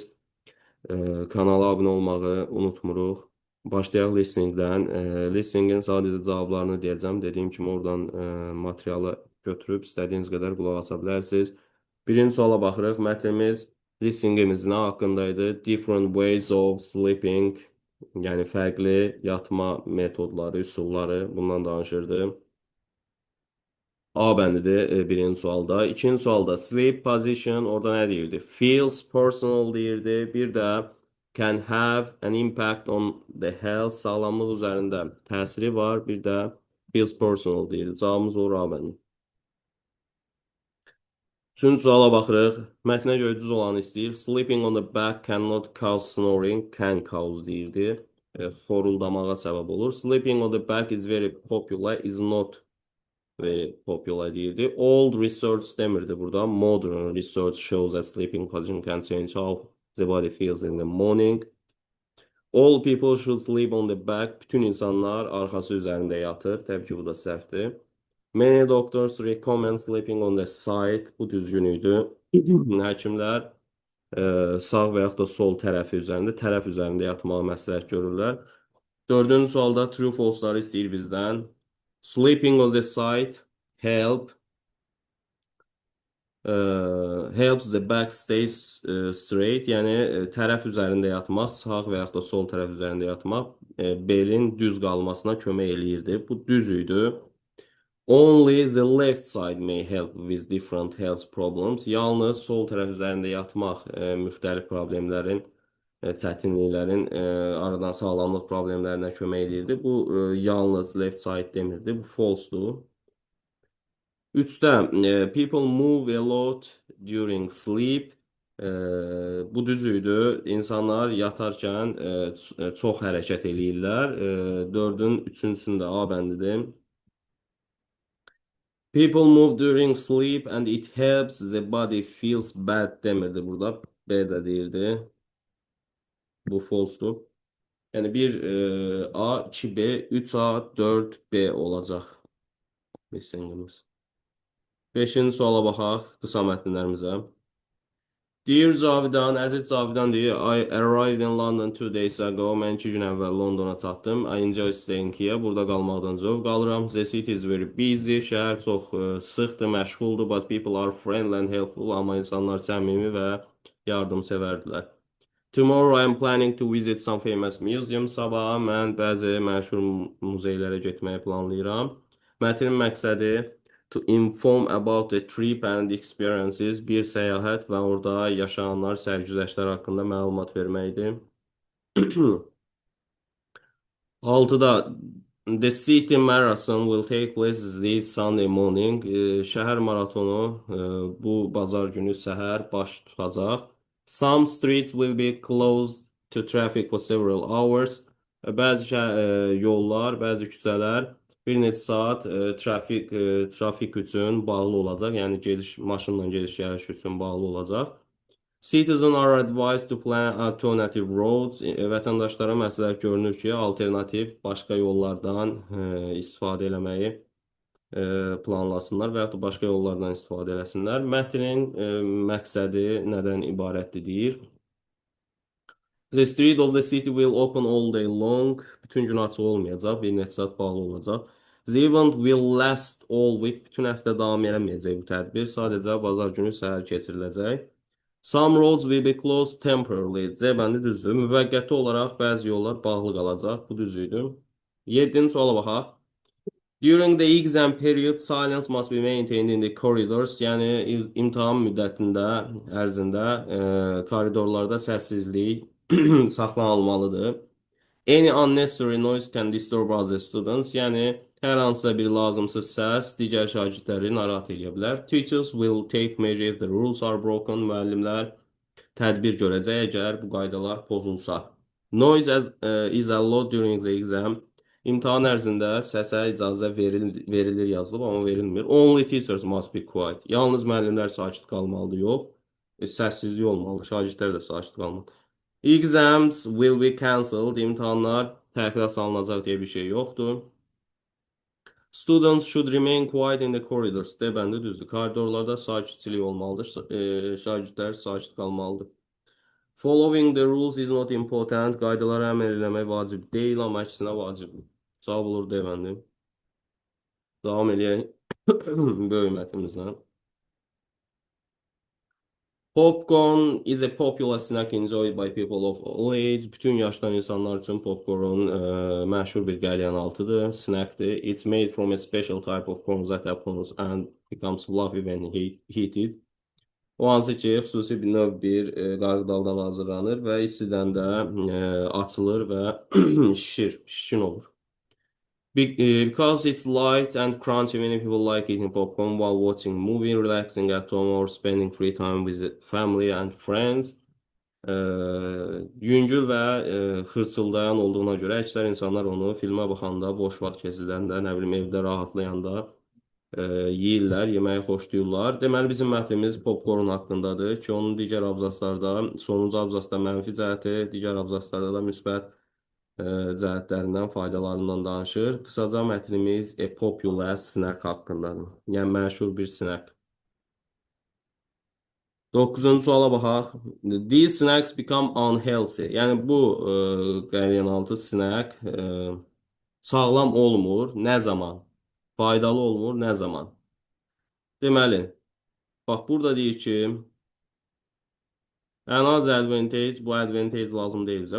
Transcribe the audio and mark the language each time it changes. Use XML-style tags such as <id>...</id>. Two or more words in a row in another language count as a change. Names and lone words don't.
<az>Kanala abunə olmağı unutmuruq. Başlayaq listeningdən. Listeningin sadəcə cavablarını deyəcəm. Dediyim kimi oradan materialı götürüb istədiyiniz qədər qulaq asa bilərsiniz. Birinci suala baxırıq. Mətnimiz listeningimiz nə haqqındaydı?</az> <en>Different ways of sleeping,</en> <az>yəni fərqli yatma metodları, üsulları bundan danışırdı. A bəndidir birinci sualda. İkinci sualda</az> <en>sleep position</en> <az>orada nə deyirdi?</az> <en>Feels personal deyirdi.</en> <az>Bir də</az> <en>can have an impact on the health</en> <az>sağlamlıq üzərində təsiri var. Bir də</az> <en>feels personal</en> <az>deyirdi. Cavabımız olur A bəndi. Üçüncü suala baxırıq. Mətnə görə düz olanı istəyir.</az> <en>Sleeping on the back cannot cause snoring, can cause deyirdi.</en> <az>Xoruldamağa səbəb olur.</az> <en>Sleeping on the back is very popular, is not very popular deyirdi. Old research</en> <az>demirdi burada.</az> <en>Modern research shows that sleeping position can change how the body feels in the morning. All people should sleep on the back.</en> <az>Bütün insanlar arxası üzərində yatır. Təbii ki, bu da səhvdir.</az> <en>Many doctors recommend sleeping on the side.</en> <az>Bu düzgün idi. Həkimlər sağ və yaxud da sol tərəf üzərində yatmağı məsləhət görürlər. Dördüncü sualda</az> <en>true false'ları</en> <az>istəyir bizdən.</az> <en>Sleeping on the side helps the back stay straight.</en> <az>Yəni tərəf üzərində yatmaq, sağ və yaxud da sol tərəf üzərində yatmaq belin düz qalmasına kömək eləyirdi. Bu düz idi.</az> <en>Only the left side may help with different health problems.</en> <az>Yalnız sol tərəf üzərində yatmaq müxtəlif problemlərin, çətinliklərin, aradan sağlamlıq problemlərinə kömək edirdi. Bu yalnız</az> <en>left side</en> <az>demirdi. Bu false-dur.</az> <en>3'də people move a lot during sleep.</en> <az>Bu düz idi. İnsanlar yatarkən çox hərəkət eləyirlər. 4-ün 3-üncüsündə A bəndidir.</az> <en>People move during sleep and it helps the body feels bad</en> <az>demirdi burada. B də deyirdi. Bu false'dur. Yəni 1A, 2B, 3A, 4B olacaq listeningimiz. 5-ci suala baxaq qısa mətnlərimizə. Dear Cavidan, əziz Cavidan deyir,</az> <en>I arrived in London 2 days ago.</en> <az>Mən 2 gün əvvəl Londona çatdım.</az> <en>I enjoy staying here.</en> <az>Burada qalmaqdan zövq alıram.</az> <en>The city is very busy.</en> <az>Şəhər çox sıxdır, məşğuldur.</az> <en>But people are friendly and helpful.</en> <az>Amma insanlar səmimi və yardımsevərdilər.</az> <en>Tomorrow I am planning to visit some famous museums.</en> <az>Sabah mən bəzi məşhur muzeylərə getməyi planlayıram. Mətnin məqsədi</az> <en>to inform about the trip and experiences,</en> <az>bir səyahət və orada yaşananlar, sərgüzəştlər haqqında məlumat verməkdir.</az> <en>6-da the city marathon will take place this Sunday morning.</en> <az>Şəhər maratonu bu bazar günü səhər baş tutacaq.</az> <en>Some streets will be closed to traffic for several hours.</en> <az>Bəzi yollar, bəzi küçələr bir neçə saat trafik üçün bağlı olacaq. Yəni maşınla gediş-gəliş üçün bağlı olacaq.</az> <en>Citizens are advised to plan alternative roads.</en> <az>Vətəndaşlara məsləhət görünür ki, alternativ başqa yollardan istifadə eləməyi planlasınlar və yaxud da başqa yollardan istifadə eləsinlər. Mətnin məqsədi nədən ibarətdir deyir.</az> <en>The street of the city will open all day long.</en> <az>Bütün gün açıq olmayacaq, bir neçə saat bağlı olacaq.</az> <en>The event will last all week.</en> <az>Bütün həftə davam eləməyəcək bu tədbir. Sadəcə bazar günü səhər keçiriləcək.</az> <en>Some roads will be closed temporarily.</en> <az>C bəndi düzdür. Müvəqqəti olaraq bəzi yollar bağlı qalacaq. Bu düz idi. 7-ci suala baxaq.</az> <en>During the exam period, silence must be maintained in the corridors.</en> <az>Yəni imtahan müddətində, ərzində koridorlarda səssizlik saxlanılmalıdır.</az> <en>Any unnecessary noise can disturb other students.</en> <az>Yəni Hər hansısa bir lazımsız səs digər şagirdləri narahat edə bilər.</az> <en>Teachers will take measure if the rules are broken.</en> <az>Müəllimlər tədbir görəcək əgər bu qaydalar pozulsa.</az> <en>Noise is allowed during the exam.</en> <az>İmtahan ərzində səsə icazə verilir yazılıb, amma verilmir.</az> <en>Only teachers must be quiet.</en> <az>Yalnız müəllimlər sakit qalmalıdır, yox. Səssizlik olmalı, şagirdlər də sakit qalmalı.</az> <en>Exams will be cancelled.</en> <az>İmtahanlar təxirə salınacaq deyə bir şey yoxdur.</az> <en>Students should remain quiet in the corridors.</en> <az>D bəndi düzdür. Koridorlarda sakitçilik olmalıdır. Şagirdlər sakit qalmalıdır.</az> <en>Following the rules is not important.</en> <az>Qaydalara əməl eləmək vacib deyil, amma əksinə vacibdir. Cavab olur D bəndi. Davam edək böyük mətnimizdən.</az> <en>Popcorn is a popular snack enjoyed by people of all age.</en> <az>Bütün yaşdan insanlar üçün popcorn məşhur bir qəlyanaltıdır, snackdir.</az> <en>It's made from a special type of corn that happens and becomes fluffy when heated.</en> <az>O hansı ki, xüsusi bir növ bir qarğıdaldan hazırlanır və istidən açılır və şişkin olur.</az> <en>Because it's light and crunchy, many people like eating popcorn while watching a movie, relaxing at home, or spending free time with family and friends.</en> <az>Yüngül və xırçıldayan olduğuna görə əksər insanlar onu filmə baxanda, boş vaxt keçirdəndə, nə bilim evdə rahatlayanda yeyirlər, yeməyi xoşlayırlar. Deməli bizim mətnimiz popcorn haqqındadır ki, onun digər abzaslarda, sonuncu abzasda mənfi cəhəti, digər abzaslarda da müsbət cəhətlərindən, faydalarından danışır. Qısaca mətnimiz</az> <en>a popular snack</en> <az>haqqındadır. Yəni məşhur bir snack. 9-cu suala baxaq.</az> <en>These snacks become unhealthy.</en> <az>Yəni bu qəlyanaltı snack sağlam olmur. Nə zaman? Faydalı olmur. Nə zaman? Deməli, bax burada deyir ki,</az> <en>another advantage,</en> <az>bu advantage lazım deyil bizə.</az>